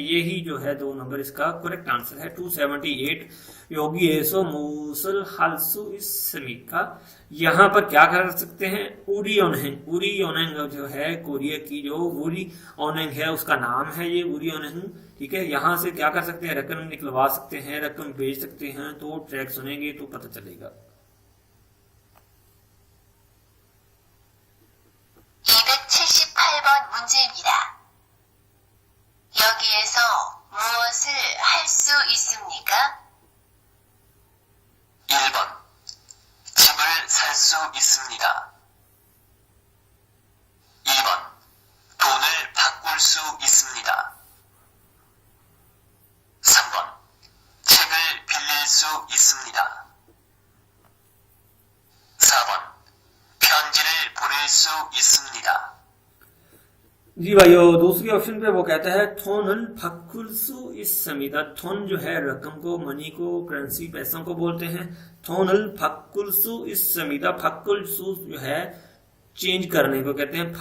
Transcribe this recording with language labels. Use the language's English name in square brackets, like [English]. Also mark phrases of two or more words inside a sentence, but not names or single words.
[Hindi] यही जो है 2 नंबर इसका करेक्ट आंसर है। 278 [Korean] 여기에서 무엇을 할 수 있습니까, [Hindi] यहाँ पर क्या कर सकते हैं? उरी ओनहेंग, उरी ओनहेंग जो है कोरिया की जो उरी ओनहेंग है उसका नाम है ये उरी ओनहेंग, ठीक है। यहाँ से क्या कर सकते हैं? रकम निकलवा सकते हैं, रकम भेज सकते हैं। तो ट्रैक सुनेंगे तो पता चलेगा। [Korean] 278번 문제입니다. 여기에서 무엇을 할 수 있습니까? 1번 집을 살 수 있습니다. 2번 돈을 바꿀 수 있습니다. 3번 책을 빌릴 수 있습니다. 4번 편지를 보낼 수 있습니다. [Hindi] जी भाइयों, दूसरी ऑप्शन पे वो कहता है [Korean] 돈을 바꿀 수 있습니다. [Hindi] थोन जो है रकम को, मनी को, करेंसी, पैसों को बोलते हैं। [Korean] 돈을 바꿀 수 있습니다, [Hindi] फक्कुलसु जो है चेंज करने को कहते हैं।